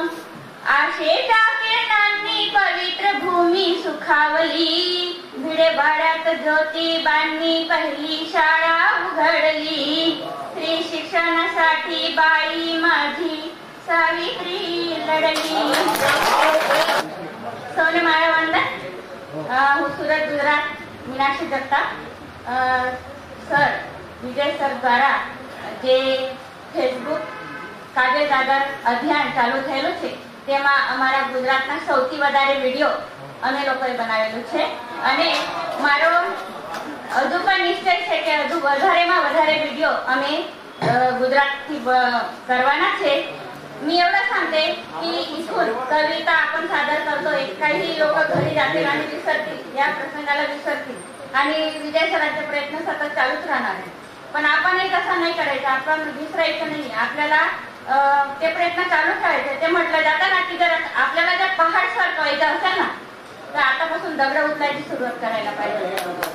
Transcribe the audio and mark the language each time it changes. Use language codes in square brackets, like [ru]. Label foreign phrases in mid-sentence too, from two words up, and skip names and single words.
[mr] आशेच्या किरणांनी पवित्र भूमी सुखावली. भिडेवाड्यात ज्योतिबांनी पहिली शाळा उघडली. स्त्री शिक्षणासाठी बाई माझी सावित्री लढली. सोने माळा वंदन. [gu] હું સુરત ગુજરાત મીનાક્ષી દત્તા. સર વિજય સર દ્વારા જે ફેસબુક કાજે જાગર અભિયાન ચાલુ થયેલું છે તેમાં અમારા ગુજરાતના સૌથી વધારે વિડીયો અમે લોકોએ બનાવેલું છે અને મારો હજુ પણ નિશ્ચય છે કે હજુ વધારેમાં વધારે વિડીયો અમે ગુજરાતથી કરવાના છે. [mr] मी एवढं सांगते की इथून कविता आपण सादर करतोय, काही लोक घरी जातील आणि विसरतील, या प्रसंगाला विसरतील आणि विजय सरांचे प्रयत्न सतत चालूच राहणार आहे. पण आपण एक असं नाही करायचं, आपण विसरायचं नाही. आपल्याला ते प्रयत्न चालू ठेवायचे. ते म्हटलं जातं ना की जर आपल्याला जर पहाड सर व्हायचं असेल ना तर आतापासून दगड उचलायची सुरुवात करायला पाहिजे.